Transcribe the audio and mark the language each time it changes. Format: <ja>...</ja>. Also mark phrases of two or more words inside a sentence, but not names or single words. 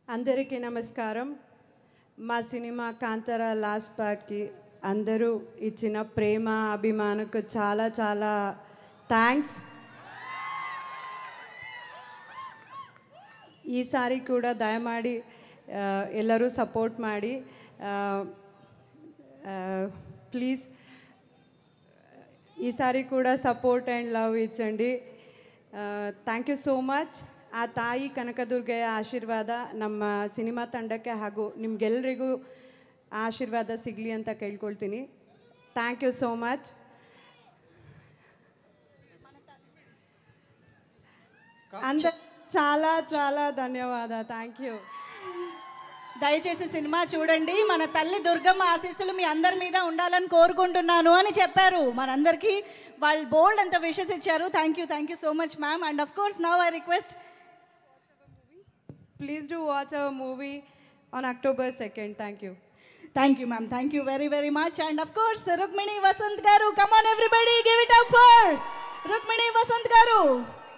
<te>అందరికీ నమస్కారం. మా సినిమా కాంతారా</te> <en>last partకి</en> <te>అందరూ ఇచ్చిన ప్రేమ అభిమానకు చాలా చాలా థ్యాంక్స్. ఈసారి కూడా దయమాడి</te> <kn>ಎಲ್ಲರೂ ಸಪೋರ್ಟ್ ಮಾಡಿ</kn> <te>ప్లీజ్ ఈసారి కూడా</te> <en>support and love</en> <te>ఇచ్చండి.</te> <en>Thank you so much.</en> <kn>ಆ ತಾಯಿ ಕನಕದುರ್ಗೆಯ ಆಶೀರ್ವಾದ ನಮ್ಮ ಸಿನಿಮಾ ತಂಡಕ್ಕೆ ಹಾಗೂ ನಿಮಗೆಲ್ಲರಿಗೂ ಆಶೀರ್ವಾದ ಸಿಗಲಿ ಅಂತ ಕೇಳ್ಕೊಳ್ತೀನಿ.</kn> <en>Thank you so much.</en> <te>చాలా చాలా ధన్యవాద.</te> <en>Thank you.</en> <te>దయచేసి సినిమా చూడండి. మన తల్లి దుర్గమ్మ ఆశీస్సులు మీ అందరి మీద ఉండాలని కోరుకుంటున్నాను అని చెప్పారు. మనందరికీ వాళ్ళు బోల్డ్ అంత విషెస్ ఇచ్చారు.</te> <en>Thank you so much ma'am. And of course now I request Please do watch our movie on October 2nd. Thank you ma'am. Thank you very very much. And of course Rukmini Vasanth garu, Come on everybody, give it up for Rukmini Vasanth garu.</en>